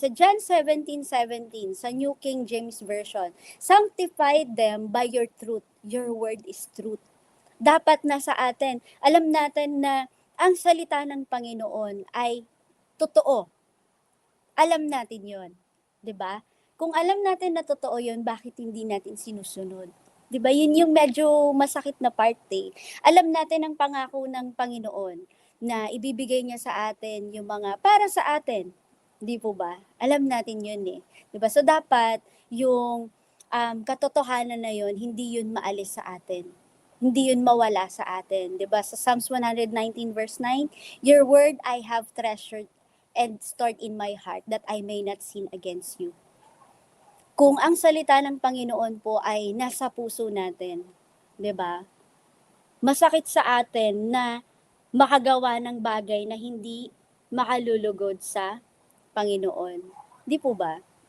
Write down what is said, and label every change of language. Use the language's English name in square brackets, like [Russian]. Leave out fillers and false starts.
[English] Sa John 17:17, sa New King James Version, sanctify them by your truth. Your word is truth. [Filipino] Dapat nasa atin. Alam natin na ang salita ng Panginoon ay totoo. Alam natin yon, 'di ba? Kung alam natin na totoo yon, bakit hindi natin sinusunod? 'Di ba? Yun yung medyo masakit na part eh. Alam natin ang pangako ng Panginoon na ibibigay niya sa atin yung mga para sa atin. 'Di po ba? Alam natin yun eh. 'Di ba? So dapat yung katotohanan na yun, hindi yun maalis sa atin. Hindi yun mawala sa atin. 'Di ba? [English] Sa Psalms 119 verse 9, your word I have treasured and stored in my heart that I may not sin against you. [Filipino] Kung ang salita ng Panginoon po ay nasa puso natin, 'di ba? Masakit sa atin na makagawa ng bagay na hindi makalulugod sa Panginoon. 'Di po ba?